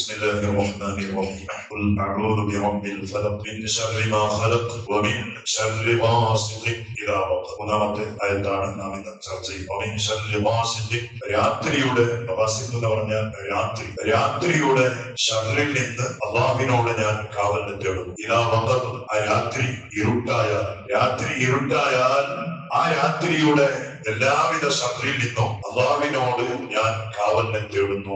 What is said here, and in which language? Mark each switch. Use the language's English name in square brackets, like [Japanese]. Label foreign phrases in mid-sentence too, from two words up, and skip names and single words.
[Arabic] بسم الله الرحمن الرحيم قل أعوذ برب الفلق من شر ما خلق ومن شر غاسق إذا وقب. [Malayalam] മൂന്നാമത്തെ ആയത്താണ് നാം ഇന്ന് ചർച്ച ചെയ്യുന്നത്. [Arabic] ومن شر غاسق, [Malayalam] രാത്രിയുടെ ഗാസിഖ് എന്ന് പറഞ്ഞാൽ രാത്രിയുടെ ഷർറിൽ നിന്ന് അല്ലാഹുവിനോട് ഞാൻ കാവൽ തേടുന്നു. [Arabic] إذا وقب, [Malayalam] ആ രാത്രി ഇരുട്ടായാൽ ആ രാത്രിയുടെ എല്ലാവിധ ഷർറിൽ നിന്നും അല്ലാഹുവിനോട് ഞാൻ കാവലിനെ തേടുന്നു.